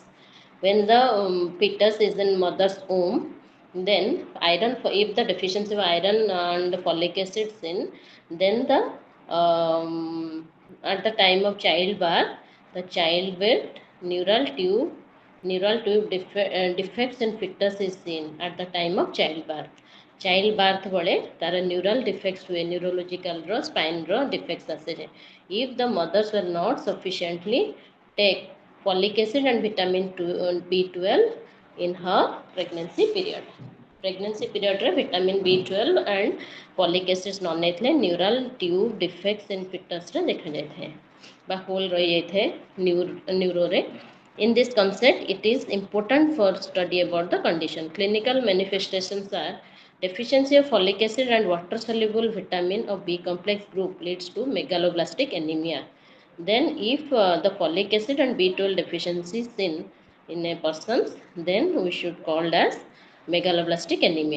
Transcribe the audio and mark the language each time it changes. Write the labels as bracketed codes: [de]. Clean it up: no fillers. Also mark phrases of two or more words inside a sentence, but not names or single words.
[en] When the fetus is in mother's womb, then iron, if the deficiency of iron and folic acid is in, then at the time of childbirth, the child with neural tube defects in fetus is seen at the time of childbirth. [or] Childbirth ବେଳେ ତାର [en] neural defects [or] हुए, neurological ର spine ର defects ଆସେ. [en] If the mothers were not sufficiently take folic acid and vitamin B12 in her pregnancy period. Pregnancy period [or] रे [en] vitamin B12 and folic acid [or] ନ ନେଇଥିଲେ [en] neural tube defects in fetus [or] ରେ ଦେଖାଯାଇଥାଏ ବା ହୋଲ୍ ରହିଯାଇଥାଏ ନ୍ୟୁରୋରେ. [en] In this concept, it is important for study about the condition. Clinical manifestations are deficiency of folic acid and water soluble vitamin of B complex group leads to megaloblastic anemia. Then if the folic acid and B12 deficiency is in a person, then we should call as megaloblastic anemia.